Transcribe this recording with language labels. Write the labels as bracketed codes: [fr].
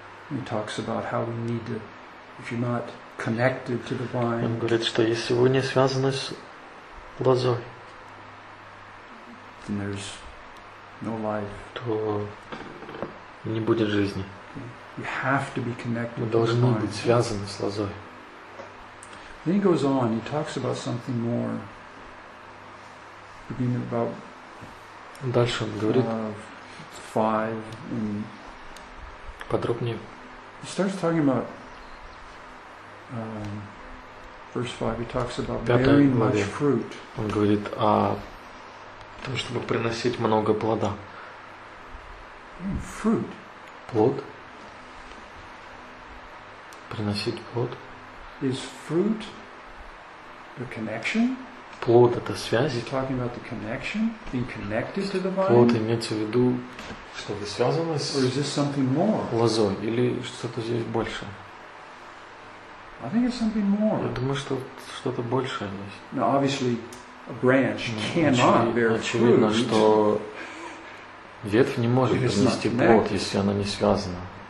[en] He talks about how we need to if you're not connected to the vine. [ru] Он говорит, что если вы не связаны с лозой, [en] then there's no life. [ru] То не будет жизни. [en] You have to be connected to the vine. [ru] Вы должны быть связаны с лозой. [en] Then he goes on, he talks about something more. Beginning about [ru] дальше он говорит [en] five and [ru] подробнее. [en] He starts talking about verse 5, he talks about bearing much fruit. [ru] Он говорит о том, чтобы приносить много плода. [en] Fruit. [ru] Плод. Приносить плод. [en] Is fruit the connection? [ru] Плод — это связь. [en] He's talking about the connection, being connected to the vine. [ru] Плод имеется в виду, что это связано с [en] or is this something more? [ru] Лозой или что-то здесь больше? [en] I think it's something more. [ru] Я думаю, что что-то большее здесь. [en] Now, obviously, a branch cannot bear fruit. [ru] Очевидно, что ветвь не может принести плод, если она не связана.